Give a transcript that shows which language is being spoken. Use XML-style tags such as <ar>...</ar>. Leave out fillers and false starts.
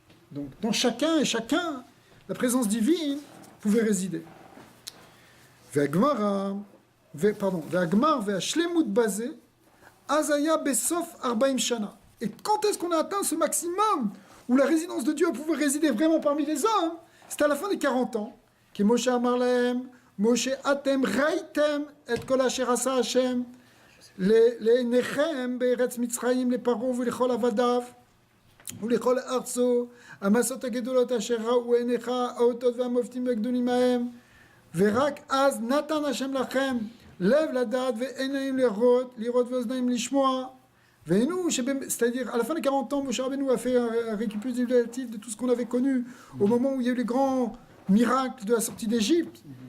<fr>Donc dans chacun et chacun, la présence divine pouvait résider.</fr> <he>Ve'agmar ve'ashlemut bazeh, azaya besof 40 shana.</he> <fr>Et quand est-ce qu'on a atteint ce maximum où la résidence de Dieu pouvait résider vraiment parmi les hommes? C'était à la fin des 40 ans.</fr> <he>Qui Moshe amar lahem, Moshe atem raitem et kol asher asa Hashem le nechem be'eretz Mitzrayim le paro v'lechol avadav ולכל ארצו, המסות הגדולות אשר ראו עיניך, האותות והמופתים הגדולים מהם, ורק אז נתן השם לכם לב לדעת ועיניים לראות ואוזניים לשמוע,</he> <fr>C'est-à-dire, à la fin des 40 ans, Moshe Rabbeinu a fait un récapitulatif de tout ce qu'on avait connu au moment où il y a eu les grands miracles de la sortie d'Égypte.</fr>